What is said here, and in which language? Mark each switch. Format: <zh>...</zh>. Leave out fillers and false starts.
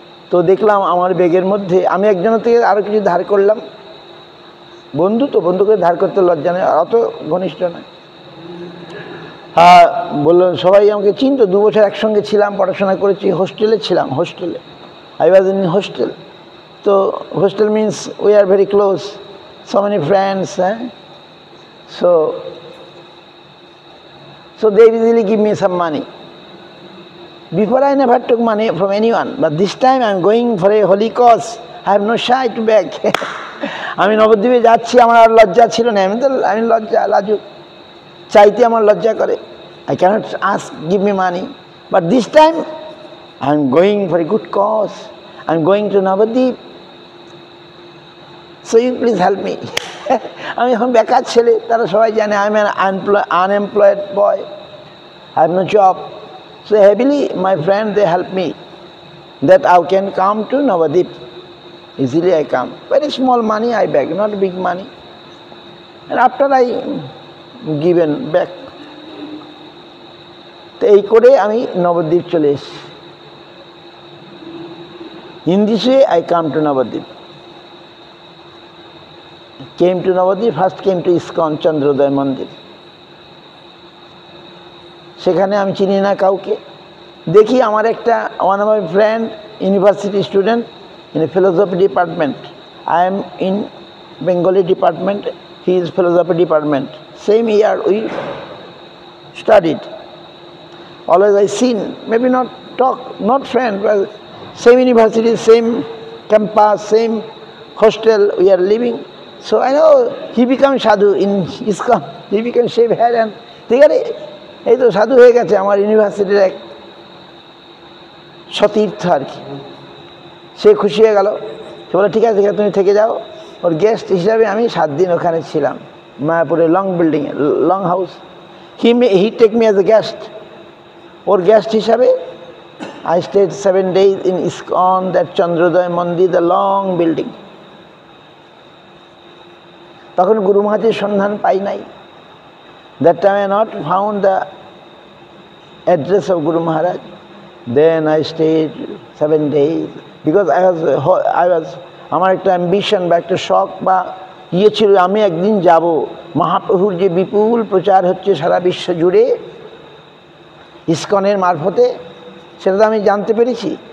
<bn>তো দেখলাম আমার ব্যাগের মধ্যে, আমি একজনের থেকে আরও কিছু ধার করলাম। বন্ধু তো, বন্ধুকে ধার করতে লজ্জা নেই, অত ঘনিষ্ঠ নয়। বললো, সবাই আমাকে চিনত, 2 বছর একসঙ্গে ছিলাম, পড়াশোনা করেছি, হোস্টেলে ছিলাম।</bn> <en>হোস্টেলে, I was in hostel. তো hostel means we are very close, so many friends, so they usually give me some money. Before I never took money from anyone, but this time I am going for a holy cause. I have no shy to beg.</en> <bn>আমি নবদ্বীপে যাচ্ছি, আমার আর লজ্জা ছিল না। আমি লাজুক, চাইতে আমার লজ্জা করে।</bn> <en>I cannot ask, give me money. But this time I am going for a good cause. I am going to Navadvip. So you please help me.</en> <bn>আমি এখন বেকার ছেলে, তারা সবাই জানে</bn> <en>I am an unemployed boy. I have no job. So happily my friend, they help me that I can come to Navadvip. Easily I come. Very small money I beg, not big money. And after I given back.</en> <bn>তো এই করে আমি নবদ্বীপ চলে এসেছি।</bn> <en>In this way I come to Navadvip. Came to Navadvip, first came to ISKCON Chandrodaya Mandir.</en> <bn>সেখানে আমি চিনি না কাউকে। দেখি আমার একটা</bn> <en>one of my friend, university student in a philosophy department. I am in Bengali department, he is philosophy department. Same year we studied. Always I seen, maybe not talk, not friend, but same university, same campus, same hostel we are living. So I know he become sadhu in ISKCON. He became shave hair and</en> <bn>ঠিক আছে, এই তো সাধু হয়ে গেছে আমার ইউনিভার্সিটির এক সতীর্থ আর কি। সে খুশি হয়ে গেল, সে বলে ঠিক আছে তুমি থেকে যাও। ওর গেস্ট হিসাবে আমি 7 দিন ওখানে ছিলাম, মায়াপুরে লং বিল্ডিংয়ে, long house.</bn> <en>He take me as a guest.</en> <bn>Or guest হিসাবে</bn> <en>I stayed 7 days in ISKCON, that Chandrodaya Mandir, the long building.</en> <bn>তখন গুরু মহারাজের সন্ধান পাই নাই।</bn> <en>That time I not found the address of Guru Maharaj. Then I stayed 7 days because I was</en> <bn>আমার একটা ambition বা একটা শখ বা ইয়ে ছিল, আমি একদিন যাব মহাপ্রভুর যে বিপুল প্রচার হচ্ছে সারা বিশ্ব জুড়ে ইসকনের মারফতে, সেটা তো আমি জানতে পেরেছি।</bn>